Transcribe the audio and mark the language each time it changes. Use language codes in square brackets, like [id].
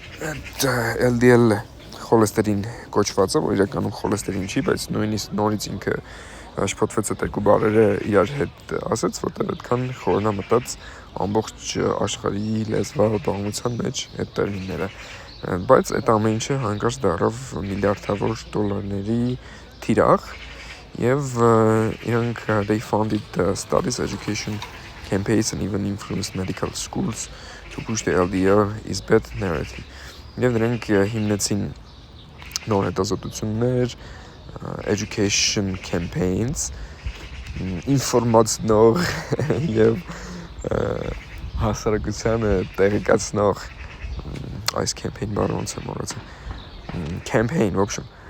[hy] այդ LDL խոլեստերին կոչվածը, որ իրականում խոլեստերին չի, բայց նույնիսկ նորից ինքը շփոթվեց այդ երկու բառերը իրար հետ ասեց, որտեղ այդքան խորնամտած ամբողջ աշխարհի լեզվաբանության մեջ այդ տերմինները, բայց այդ ամեն ինչը հանկարծ դառավ միլիարդավոր դոլարների թիրախ եւ իրանք [en] they funded studies, education campaigns and even influenced medical schools to push the LDL is bad narrative. [hy] Եվ նրանք հիմնեցին նոր հետազոտություններ, [en] education campaigns, [hy] ինֆորմացնող եւ հասարակությանը տեղեկացնող այս campaign բառը ոնց է մոռացել campaign [ru] в общем